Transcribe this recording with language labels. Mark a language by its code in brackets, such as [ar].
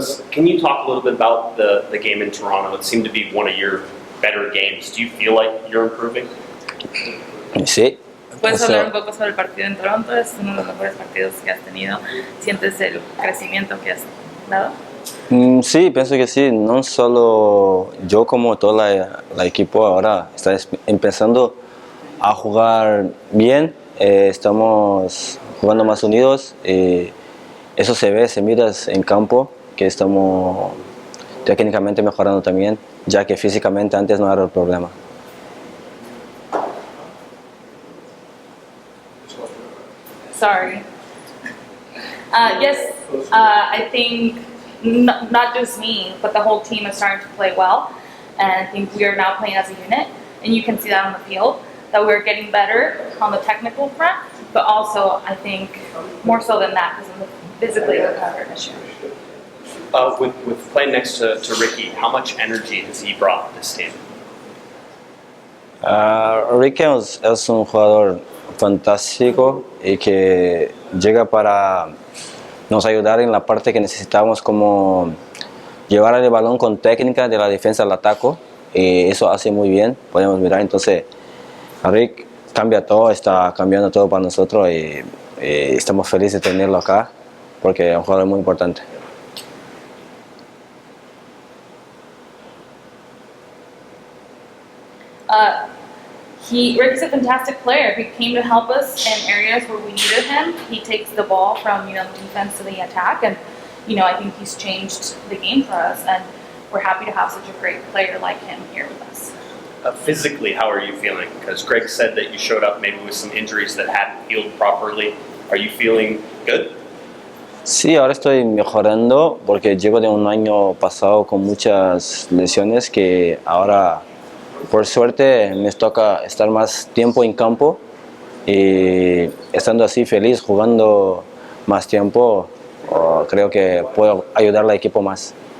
[en] Can you talk a little bit about the game in Toronto? It seemed to be one of your better games. Do you feel like you're improving? [es] Sí. ¿Puedes hablar un poco sobre el partido en Toronto? Es uno de los mejores partidos que has tenido. ¿Sientes el crecimiento que has dado? Sí, pienso que sí. No solo yo, como todo la equipo ahora está empezando a jugar bien. Estamos jugando más unidos. Eso se ve, se mira en campo, que estamos técnicamente mejorando también, ya que físicamente antes no era el problema. [en] Sorry. Yes, I think not just me, but the whole team is starting to play well. And I think we are now playing as a unit. And you can see that on the field, that we're getting better on the technical front, but also I think more so than that, because physically we're kind of an issue. With playing next to Ricky, how much energy has he brought to this team? [es] Ricky es un jugador fantástico y que llega para nos ayudar en la parte que necesitamos, como llevar el balón con técnica de la defensa al ataque, y eso hace muy bien, podemos mirar. Entonces Rick cambia todo, está cambiando todo para nosotros, y estamos felices de tenerlo acá porque es un jugador muy importante. [en] Rick's a fantastic player. He came to help us in areas where we needed him. He takes the ball from the defense to the attack, and I think he's changed the game for us. And we're happy to have such a great player like him here with us. Physically, how are you feeling? Because Greg said that you showed up maybe with some injuries that hadn't healed properly. Are you feeling good? [es] Sí, ahora estoy mejorando porque llego de un año pasado con muchas lesiones, que ahora por suerte me toca estar más tiempo en campo, y estando así feliz, jugando más tiempo, creo que puedo ayudar al equipo más.